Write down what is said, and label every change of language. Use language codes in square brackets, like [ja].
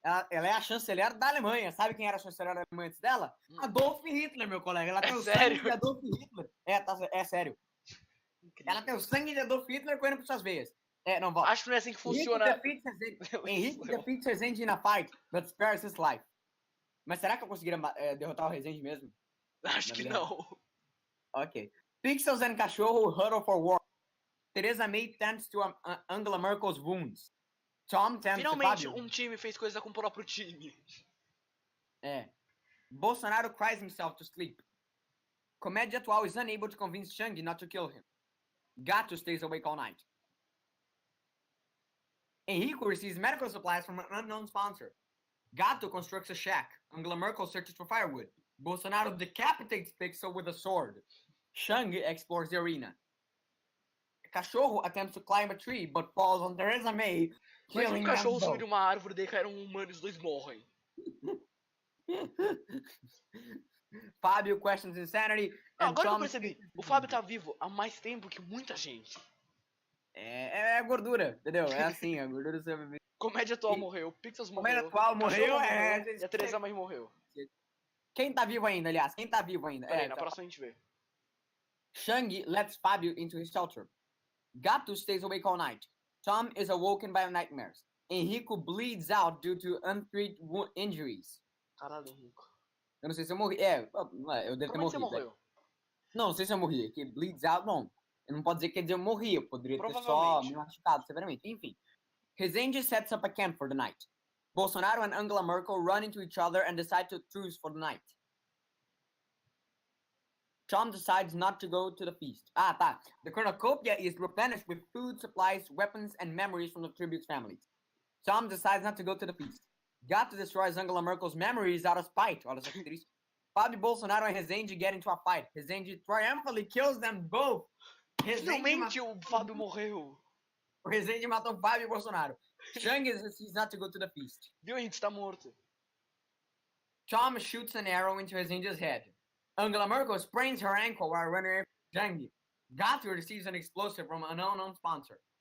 [pt] Ela é a chanceler da Alemanha. Sabe quem era a chanceler da Alemanha antes dela? Adolf Hitler, meu colega. Ela tem o sangue de Adolf Hitler. É sério. Incrível. Ela tem o sangue de Adolf Hitler correndo por suas veias. Não, volta. Acho que não é assim que funciona. [en] Henrique defeats Rezende in a fight, but spares his life. [pt] Mas será que eu conseguiria derrotar o Rezende mesmo? Acho que não. [en] Ok. Pixels and Cachorro huddle for war. Teresa May tends to Angela Merkel's wounds. Tom tends [pt] Finalmente [en] to Fábio. [pt] um time fez coisa com o próprio time. [en] Bolsonaro cries himself to sleep. Comédia Atual is unable to convince Shangi not to kill him. Gato stays awake all night. Henrico receives medical supplies from an unknown sponsor. Gato constructs a shack. Angela Merkel searches for firewood. Bolsonaro decapitates Pixel with a sword. Shangi explores the arena. Cachorro attempts to climb a tree, but falls on Teresa May, [pt] Mas [en] killing [pt] um cachorro [en] them [pt] subiu de uma árvore, daí caíram um humano e os dois morrem. [en] Fábio questions insanity. [pt] Não, agora que eu percebi, o Fábio tá vivo há mais tempo que muita gente. É gordura, entendeu? É assim, a gordura sobrevive. Comédia Atual morreu, Pixels Comédia morreu, Atual morreu, e a Teresa May morreu. Quem tá vivo ainda, aliás? Quem tá vivo ainda? Peraí, na próxima a gente vê. [en] Shangi lets Fábio into his shelter. Gato stays awake all night. Tom is awoken by nightmares. Henrico bleeds out due to untreated injuries. [pt] Caralho, Henrico. Eu não sei se eu morri. Eu devo ter Como é que você morreu? Não sei se eu morri. Que [en] bleeds out, [pt] não. Eu não posso dizer que quer dizer eu morri. Eu poderia ter só me machucado severamente. Enfim. [en] Rezende sets up a camp for the night. Bolsonaro and Angela Merkel run into each other and decide to truce for the night. Tom decides not to go to the feast. Tá. The cornucopia is replenished with food, supplies, weapons, and memories from the tribute's families. Tom decides not to go to the feast. Gato destroys Angela Merkel's memories out of spite. [pt] Olha só que triste. [en] Fábio, Bolsonaro and Rezende get into a fight. Rezende triumphantly kills them both. [pt] Finalmente o Fábio morreu. O Rezende matou Fábio e Bolsonaro. [en] Shangi decides not to go to the feast. [pt] Viu, Henrique, tá morto. [en] Tom shoots an arrow into Rezende's head. Angela Merkel sprains her ankle while running away from Shangi. Gato receives an explosive from an unknown sponsor.